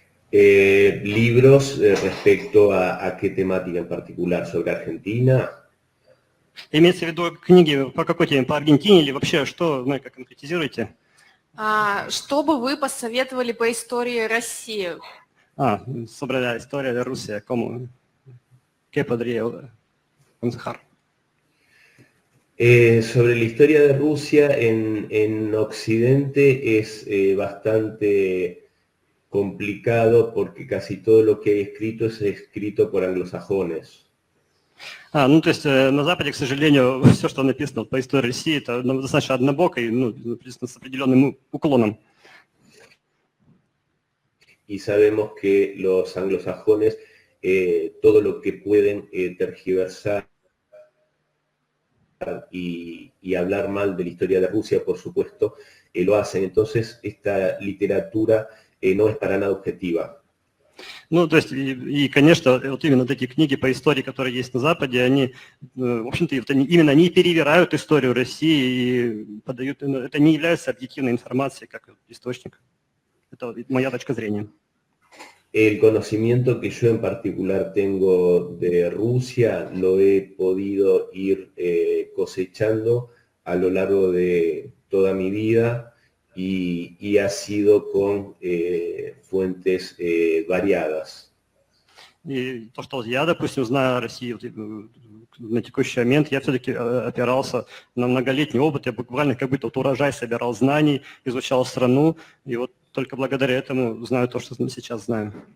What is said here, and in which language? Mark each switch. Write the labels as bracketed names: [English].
[Spanish] Libros respecto a qué temática en particular, sobre Argentina. [Russian] Имеется в виду книги по какой теме, по Аргентине или вообще что, как конкретизируете? Что бы вы посоветовали по истории России? [Spanish] Sobre la historia de Rusia, ¿qué podría aconsejar? Sobre la historia de Rusia en Occidente es bastante complicado porque casi todo lo que hay escrito es escrito por anglosajones. [Russian] То есть на Западе, к сожалению, все, что написано по истории России, это достаточно однобоко и с определенным уклоном. [Spanish] Y sabemos que los anglosajones todo lo que pueden tergiversar y hablar mal de la historia de Rusia, por supuesto, lo hacen. Entonces, esta literatura no es para nada objetiva. [Russian] То есть, и, конечно, вот именно эти книги по истории, которые есть на Западе, они, в общем-то, именно они перевирают историю России и подают, это не является объективной информацией как источник. Это моя точка зрения. [Spanish] El conocimiento que yo en particular tengo de Rusia lo he podido ir cosechando a lo largo de toda mi vida y ha sido con fuentes variadas. [Russian] И то, что я, допустим, знаю о России на текущий момент, я все-таки опирался на многолетний опыт, я буквально как будто урожай собирал знаний, изучал страну, и вот только благодаря этому знаю то, что сейчас знаю.